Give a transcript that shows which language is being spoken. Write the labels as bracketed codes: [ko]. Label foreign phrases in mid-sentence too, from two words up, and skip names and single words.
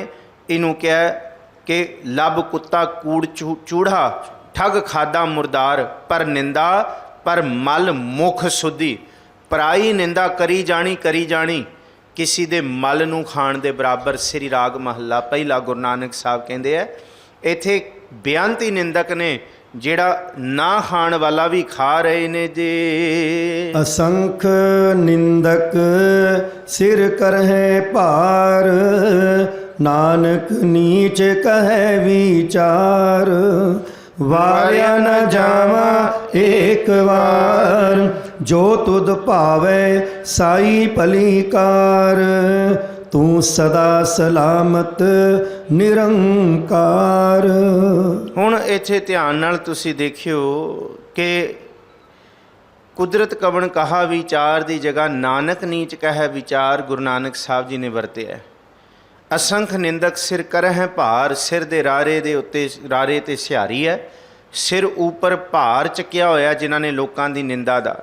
[pa] ਇਹਨੂੰ ਕਿਹਾ ਕਿ ਲੱਭ ਕੁੱਤਾ ਕੂੜ ਚੂੜਾ, ਠੱਗ ਖਾਦਾ ਮੁਰਦਾਰ, ਪਰ ਨਿੰਦਾ ਪਰ ਮਲ ਮੁਖ ਸੁਧੀ। ਪਰਾਈ ਨਿੰਦਾ ਕਰੀ ਜਾਣੀ, ਕਿਸੇ ਦੇ ਮਲ ਨੂੰ ਖਾਣ ਦੇ ਬਰਾਬਰ। ਸ੍ਰੀ ਰਾਗ ਮਹੱਲਾ ਪਹਿਲਾ ਗੁਰੂ ਨਾਨਕ ਸਾਹਿਬ ਕਹਿੰਦੇ ਆ, ਇੱਥੇ ਬੇਅੰਤੀ ਨਿੰਦਕ ਨੇ, ਜਿਹੜਾ ਨਾ ਖਾਣ ਵਾਲਾ ਵੀ ਖਾ ਰਹੇ ਨੇ ਜੀ। ਅਸੰਖ ਨਿੰਦਕ ਸਿਰ ਕਰਹੇ ਭਾਰ, ਨਾਨਕ ਨੀਚ ਕਹੇ ਵਿਚਾਰ। ਵਾਰਿਆ ਨ ਜਾਵਾ ਏਕ ਬਾਰ, ਜੋ ਤੁਦ ਭਾਵੇ ਸਾਈ ਭਲੀਕਾਰ। ਤੂ ਸਦਾ ਸਲਾਮਤ ਨਿਰੰਕਾਰ। ਹੁਣ ਇੱਥੇ ਧਿਆਨ ਨਾਲ ਤੁਸੀਂ ਦੇਖਿਓ ਕਿ ਕੁਦਰਤ ਕਵਣ ਕਹਾ ਵਿਚਾਰ ਦੀ ਜਗ੍ਹਾ ਨਾਨਕ ਨੀਚ ਕਹੈ ਵਿਚਾਰ ਗੁਰੂ ਨਾਨਕ ਸਾਹਿਬ ਜੀ ਨੇ ਵਰਤਿਆ। ਅਸੰਖ ਨਿੰਦਕ ਸਿਰ ਕਰਹਿ ਭਾਰ, ਸਿਰ ਦੇ ਰਾਰੇ ਦੇ ਉੱਤੇ ਰਾਰੇ ਤੇ ਸਿਹਾਰੀ ਹੈ, ਸਿਰ ਉੱਪਰ ਭਾਰ ਚੱਕਿਆ ਹੋਇਆ ਜਿਨ੍ਹਾਂ ਨੇ ਲੋਕਾਂ ਦੀ ਨਿੰਦਾ ਦਾ।